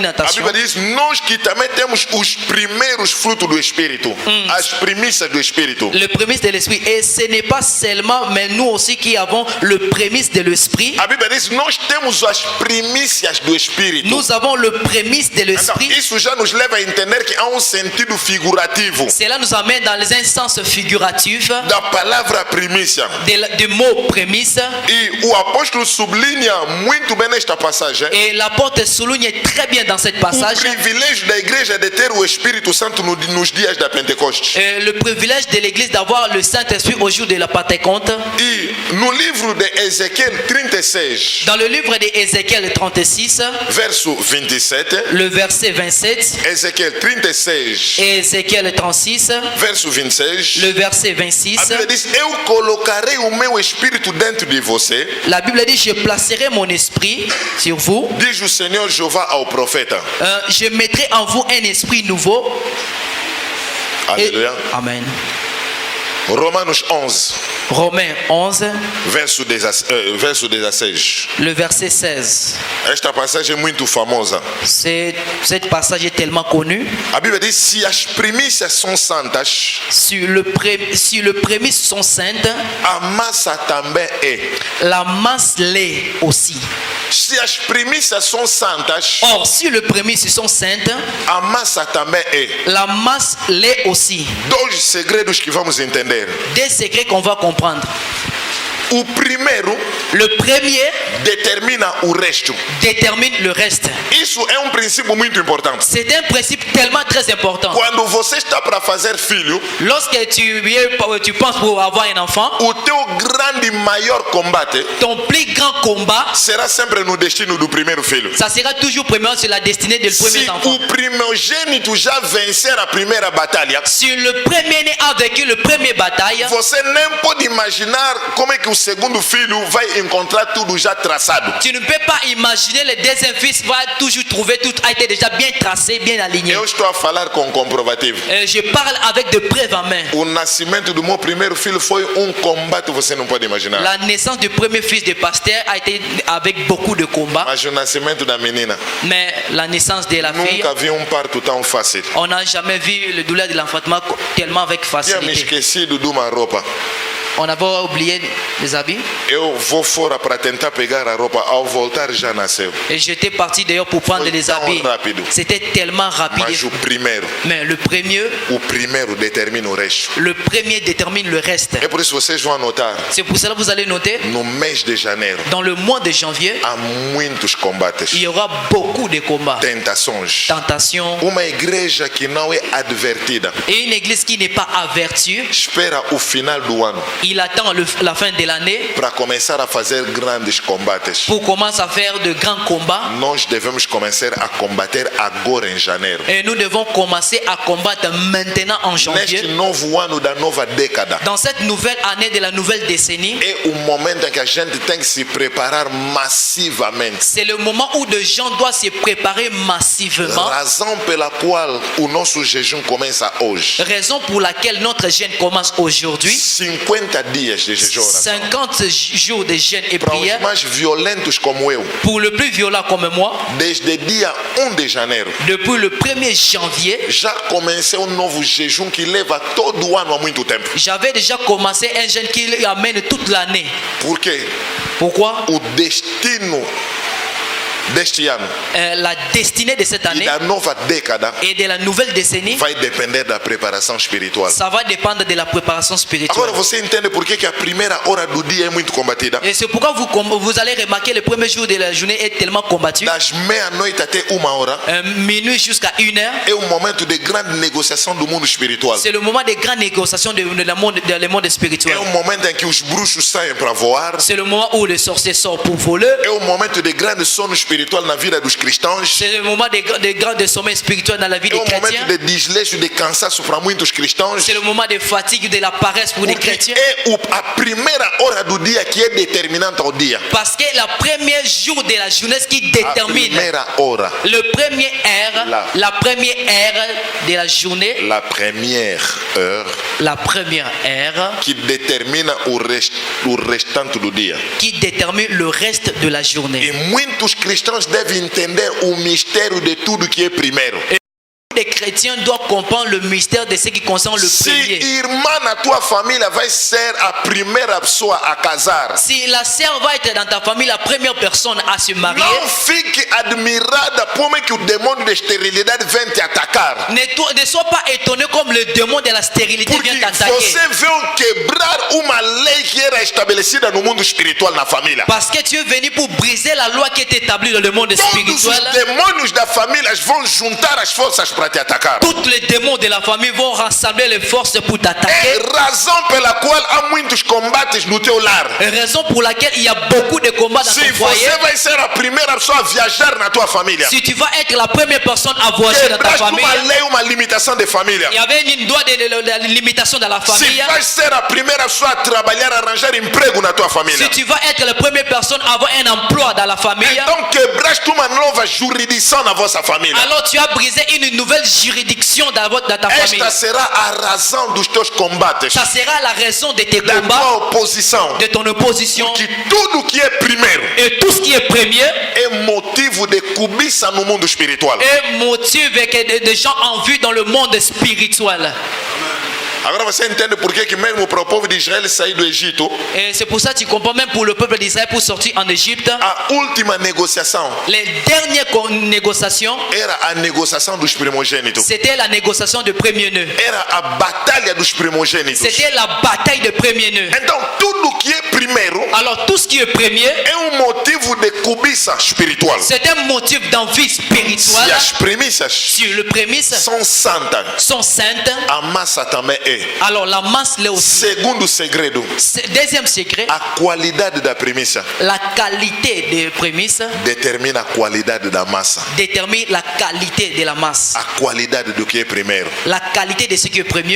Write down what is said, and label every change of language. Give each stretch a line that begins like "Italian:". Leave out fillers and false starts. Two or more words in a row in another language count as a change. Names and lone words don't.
French: manifestation.
Portuguese: Bíblia diz: nós que também temos os primeiros frutos do Espírito, as primícias do Espírito.
French: Le prémisse de l'esprit. Et ce n'est pas seulement, mais nous aussi qui avons le prémisse de l'esprit.
Portuguese: A Bíblia diz: nós temos as primícias do Espírito.
French: Nous avons le prémisse de
Portuguese: Então,
French: l'esprit.
Portuguese: isso já nos leva a entender que há um sentido figurativo
French: Cela nous amène dans les instances figuratives
Portuguese: da palavra primícia.
French: du mot prémisse.
Portuguese: E o apóstolo sublinha muito bem nesta passagem
French: Et l'apôtre souligne très bien dans cette
Portuguese: o
French: passage
Portuguese: privilégio da igreja de ter o Espírito Santo nos dias da Pentecostes.
French: le privilège de l'église d'avoir le Saint-Esprit au jour de la Pentecôte.
Portuguese: E no livro de Ezequiel 36,
French: Dans le livre d'Ézéchiel 36,
Portuguese: verso 27,
French: le verset 27,
Portuguese: Ezequiel 36,
French: et Ézéchiel 36,
Portuguese: verso 26,
French: le verset 26,
Portuguese: a Bíblia diz: eu colocarei o meu Espírito dentro de você,
French: la Bible dit: je placerai mon esprit sur vous,
Portuguese: diz o Senhor Jeová ao profeta.
French: je mettrai en vous un esprit nouveau. Et-
Portuguese: Aleluia. Amen. Romanos 11,
French: Romains 11,
Portuguese: verso 16.
French: le verset 16.
Portuguese: Esta passagem é muito famosa.
French: Cette passage est tellement connu.
Portuguese: A Bíblia diz: se as primícias são santas,
French: Si le prémisse sont saintes,
Portuguese: a massa também é.
French: la masse l'est aussi.
Portuguese: Se as primícias são santas,
French: Or, si le prémisse sont saintes,
Portuguese: a massa também é.
French: la masse l'est aussi.
Portuguese: Dois segredos que vamos entender.
French: Des secrets qu'on va comprendre.
Portuguese: O primeiro
French: Le premier
Portuguese: determina o resto.
French: détermine le reste.
Portuguese: Isso é um princípio muito importante.
French: C'est un principe tellement très important.
Portuguese: Quando você está para fazer filho,
French: Lorsque tu penses pour avoir un enfant,
Portuguese: o teu grande maior combate
French: ton plus grand combat,
Portuguese: será sempre no destino do primeiro filho.
French: ça sera toujours premièrement sur la destinée de le premier
Portuguese: Se
French: enfant.
Portuguese: o primogênito já vencer a primeira batalha,
French: Si le premier-né a vécu le premier bataille,
Portuguese: você nem pode imaginar como é que o segundo filho vai encontrar tudo já traçado.
French: tu ne peux pas imaginer le deuxième fils va toujours trouver tout a été déjà bien tracé, bien aligné.
Portuguese: Eu estou a falar com comprovativo.
French: Je parle avec de preuves en main.
Portuguese: O nascimento do meu primeiro filho foi um combate, você não pode imaginar.
French: La naissance du premier fils de pasteur a été avec beaucoup de combats,
Portuguese: Mas o nascimento da menina,
French: mais la naissance de la fille,
Portuguese: nunca vi um parto tão fácil.
French: on n'a jamais vu le douleur de l'enfantement tellement avec
Portuguese: Tinha me
French: facilité.
Portuguese: esquecido de uma roupa.
French: On avait oublié les habits
Portuguese: Eu vou fora para tentar pegar a roupa. Ao voltar já nasceu.
French: et j'étais parti d'ailleurs pour prendre
Portuguese: Foi
French: les
Portuguese: tão
French: habits.
Portuguese: rápido.
French: C'était tellement rapide.
Portuguese: Mas o primeiro
French: Mais le
Portuguese: determina o resto.
French: premier détermine le reste.
Portuguese: É por isso que vocês vão anotar.
French: C'est pour cela que vous allez noter,
Portuguese: No mês de janeiro
French: dans le mois de janvier,
Portuguese: há muitos combates,
French: il y aura beaucoup de combats,
Portuguese: tentações.
French: tentations.
Portuguese: Uma igreja que não é advertida
French: Et une église qui n'est pas avertie,
Portuguese: espera o final do ano
French: il attend la fin de l'année
Portuguese: para começar a fazer grandes combates.
French: pour commencer à faire de grands combats.
Portuguese: Nós devemos começar a combater agora em janeiro.
French: Et nous devons commencer à combattre maintenant en
Portuguese: Neste
French: janvier.
Portuguese: novo ano da nova década,
French: Dans cette nouvelle année de la nouvelle décennie,
Portuguese: é o momento em que a gente tem que se preparar massivamente.
French: c'est le moment où les gens doivent se préparer massivement.
Portuguese: Razão pela qual o nosso jejum começa hoje.
French: Raison pour laquelle notre jeûne commence aujourd'hui.
Portuguese: 50 dias de jejum.
French: 50 jours de jeûne et
Portuguese: Para os
French: prière.
Portuguese: mais violentos como eu,
French: Pour le plus violent comme moi,
Portuguese: desde dia 1 de janeiro,
French: depuis le 1er janvier,
Portuguese: já comecei um novo jejum que leva todo o ano há muito tempo.
French: j'avais déjà commencé un jeûne qui amène toute l'année.
Portuguese: Por quê?
French: Pourquoi?
Portuguese: O destino deste ano
French: La destinée de cette
Portuguese: e
French: année
Portuguese: da nova década
French: et de la nouvelle décennie,
Portuguese: vai depender da preparação espiritual.
French: ça va dépendre de la préparation spirituelle.
Portuguese: Agora você entende por que a primeira hora do dia é muito combatida?
French: Et c'est pourquoi vous allez remarquer le premier jour de la journée est tellement combattu.
Portuguese: Das meia-noite até 1 hora
French: Minuit jusqu'à 1h,
Portuguese: é um momento de grande negociação do mundo espiritual.
French: c'est le moment des grandes négociations de le monde spirituel.
Portuguese: É um momento em que os bruxos saem para voar.
French: C'est le moment où les sorciers sortent pour voler.
Portuguese: É um momento de grande sono espiritual na vida dos cristãos.
French: C'est le moment des grands sommets spirituels dans la vie
Portuguese: É
French: des
Portuguese: um
French: chrétiens.
Portuguese: momento de desleixo, de cansaço para muitos cristãos.
French: C'est le moment de fatigue, de la paresse pour les
Portuguese: Porque
French: chrétiens.
Portuguese: é a primeira hora do dia que é determinante ao dia.
French: Parce que la première jour de la journée ce qui
Portuguese: A
French: détermine
Portuguese: primeira hora.
French: le premier heure, la première heure de la journée, La première heure la première heure
Portuguese: que determina o restante do dia.
French: qui détermine le reste de la
Portuguese: E
French: journée.
Portuguese: muitos cristãos cristãos devem entender o mistério de tudo que é primeiro.
French: Les chrétiens doivent comprendre le mystère de ce qui concerne le
Portuguese: Se
French: premier.
Portuguese: irmã na tua família vai ser a primeira pessoa a casar,
French: Si la sœur va être dans ta famille la première personne à se marier,
Portuguese: não fique admirada como é que o demônio de esterilidade vem te atacar.
French: ne sois pas étonné comme le démon de la stérilité
Portuguese: Porque
French: vient t'attaquer.
Portuguese: você veio quebrar uma lei que era estabelecida no mundo espiritual na família.
French: Parce que tu es venu pour briser la loi qui est établie dans le monde
Portuguese: Todos os
French: spirituel.
Portuguese: demônios da família vão juntar as forças para te atacar.
French: Tous les démons de la famille vont rassembler les forces pour
Portuguese: É
French: t'attaquer.
Portuguese: razão pela qual há muitos combates no teu lar.
French: Raison pour laquelle il y a beaucoup de combats dans
Portuguese: Se
French: ton foyer.
Portuguese: você vai ser a primeira pessoa a viajar na tua família,
French: Si tu vas être la première personne à voyager dans ta
Portuguese: quebraste
French: famille,
Portuguese: uma lei, uma limitação de família.
French: il y avait une loi de limitation dans la
Portuguese: Se
French: famille.
Portuguese: vai ser a primeira pessoa a trabalhar, a arranjar emprego na tua família,
French: Si tu vas être la première personne à avoir un emploi dans la famille,
Portuguese: então quebraste uma nova jurisdição na vossa família.
French: alors tu as brisé une nouvelle juridiction dans ta famille.
Portuguese: Esta será a razão dos teus combates,
French: Ça sera la raison de tes
Portuguese: da
French: combats,
Portuguese: tua oposição.
French: de ton opposition.
Portuguese: Que tudo que é primeiro
French: Et tout ce qui est premier
Portuguese: é motivo de cobiça no mundo espiritual.
French: est motive que des gens en vue dans le monde spirituel.
Portuguese: Agora você entende por que mesmo para o povo de Israel sair do Egito,
French: Et c'est pour ça que tu comprends, même pour le peuple d'Israël, pour sortir en Égypte,
Portuguese: a última negociação
French: les dernières négociations,
Portuguese: era a negociação dos primogênitos.
French: c'était la négociation de premier nœud.
Portuguese: Era a batalha dos primogênitos.
French: C'était la bataille de premier nœud.
Portuguese: Então tudo que é primeiro
French: Alors tout ce qui est premier,
Portuguese: é motivo de cobiça espiritual.
French: c'est un motif d'envie
Portuguese: Se
French: spirituelle.
Portuguese: as premissas
French: Si le prémisse
Portuguese: são santas,
French: sont saintes,
Portuguese: a massa também é.
French: alors la masse l'est aussi.
Portuguese: Segundo segredo,
French: Deuxième secret,
Portuguese: a qualidade da premissa
French: la qualité des prémices
Portuguese: determina a qualidade da massa.
French: détermine la qualité de la masse.
Portuguese: A qualidade do que é primeiro.
French: La qualité de ce qui est premier,